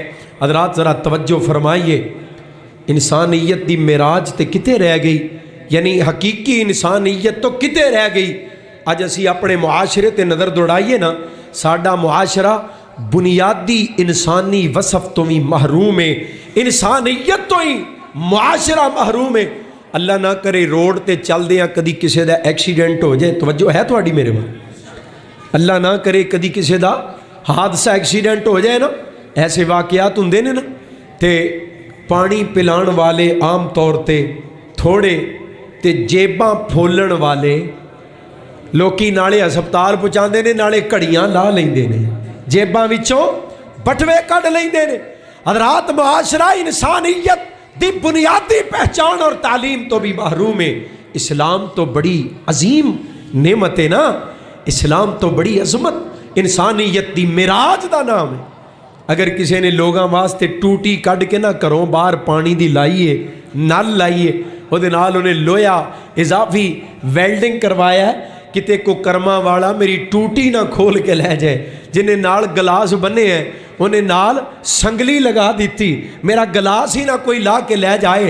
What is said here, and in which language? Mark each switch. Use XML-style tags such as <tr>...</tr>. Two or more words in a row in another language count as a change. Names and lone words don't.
<ur>حضرات ذرا توجہ فرمائیے،</ur> <pa>انسانیت دی معراج تے کتے رہ گئی، یعنی حقیقی انسانیت تو کتے رہ گئی. اج اسی اپنے معاشرے تے نظر دوڑائیے نا، ساڈا معاشرہ بنیادی انسانی وصف تو بھی محروم ہے، انسانیت تو ہی معاشرہ محروم ہے. اللہ نہ کرے روڈ تے چل دیاں کدی کسے دا ایکسیڈنٹ ہو جائے، توجہ ہے تھوڑی میرے وہاں، اللہ نہ کرے کدی کسے دا حادثہ ایکسیڈنٹ ہو جائے نا، ایسے واقعات ہوندے نے نا، تے پانی پلان والے عام طور تے تھوڑے تے جیباں پھولن والے لوکی نالے ہسپتال پہنچاندے نے، نالے کڑیاں لا لیندے نے، جیباں وچوں بٹوے کڈ لیندے نے. حضرات معاشرہ انسانیت دی بنیادی پہچان اور تعلیم تو بھی محروم ہے. اسلام تو بڑی عظیم نعمت ہے نا، اسلام تو بڑی عظمت، انسانیت دی معراج دا نام ہے. اگر کسی نے لوگاں واسطے ٹوٹی کڈ کے نہ کروں باہر پانی دی لائیے نل لائیے وہ دے نال انہیں لویا اضافی ویلڈنگ کروایا ہے کتے کو کرما والا میری ٹوٹی نہ کھول کے لے جائے، جنہیں نال گلاس بنے ہیں انہیں نال سنگلی لگا دیتی، میرا گلاس ہی نہ کوئی لا کے لے جائے.</pa>